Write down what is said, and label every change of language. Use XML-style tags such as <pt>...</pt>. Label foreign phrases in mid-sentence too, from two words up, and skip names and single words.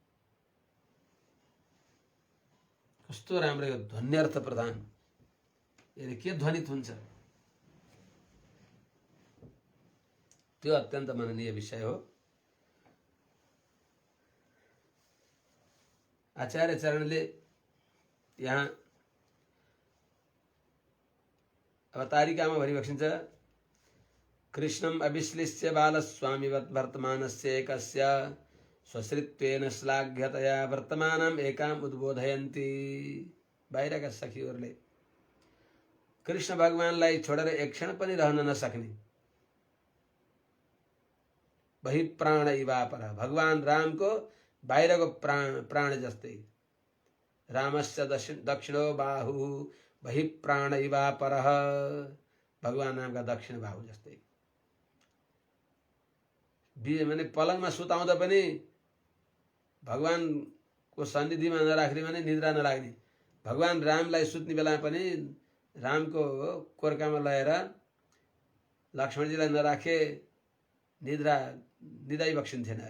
<ne>कस्तो राम्रो यो ध्वन्यर्थ प्रधान, यसले के ध्वनित हुन्छ, त्यो अत्यन्त मननीय विषय हो। आचार्य चरणले यहाँ अब तारिकामा भनिबक्सिन्छ</ne> <sa>कृष्णम अविश्लिष्य बालस्वामिवत् वर्तमानस्य एकस्य स्वश्रित्वेन श्लाघ्यतया वर्तमानम एकाम उद्बोधयन्ति।</sa> <ne>बाहिरका सखीहरूले कृष्ण भगवानलाई छोडेर एक क्षण पनि रहन नसक्ने,</ne> <sa>वही प्राण इवापर,</sa> <ne>भगवान रामको बाहिरको प्राण जस्तै,</ne> <sa>रामस्य दक्षिणो बाहु वही प्राण इवापर,</sa> <ne>भगवान रामका दक्षिण बाहु जस्तै। माने पलङमा सुताउँदा पनि भगवानको सन्निधिमा नराख्ने भने निद्रा नलाग्ने, भगवान रामलाई सुत्ने बेला पनि रामको कोर्कामा लगाएर लक्ष्मणजीलाई नराखे निदाइ बक्सिन्थेन अरे।</ne>